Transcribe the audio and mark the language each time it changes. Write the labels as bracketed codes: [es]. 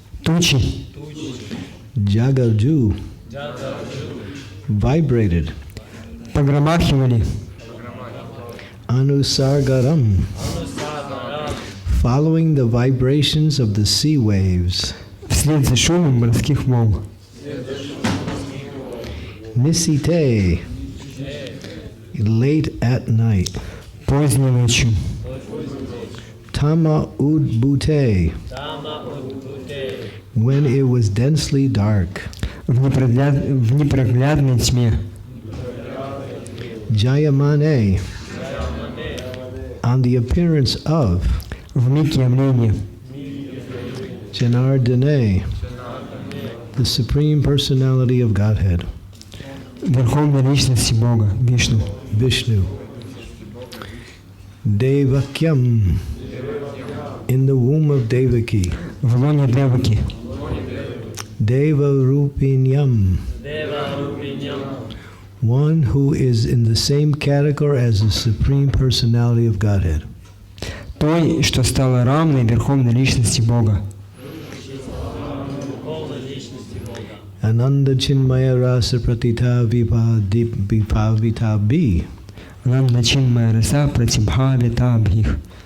[ru] Тучи. [en] Jagaju. Vibrated. [ru] Погромахивали. [sa] Anusargaram. [en] Following the vibrations of the sea waves. [ru] Вслед за шумом морских волн. [en] Nisite. late at night. [ru] Поздней ночью. [sa] Tama udbute, [en] when it was densely dark. [ru] В непроглядной тьме. [en] Jayamane, on the appearance of [ru] В миг явления. [en] Janardane, the Supreme Personality of Godhead. [ru] Верховной личности Бога, Вишну. [en] Vishnu. Devakyam, in the womb of Devaki. [ru] В лоне Деваки. [en] Devarupinyam, one who is in the same category as the Supreme Personality of Godhead. [ru] Той, что стала равной Верховной личности Бога. [sa] Ananda Chinmaya Rasa Pratita Vipavita B. Ананда Чинмая Раса Пратибхавита Бхих.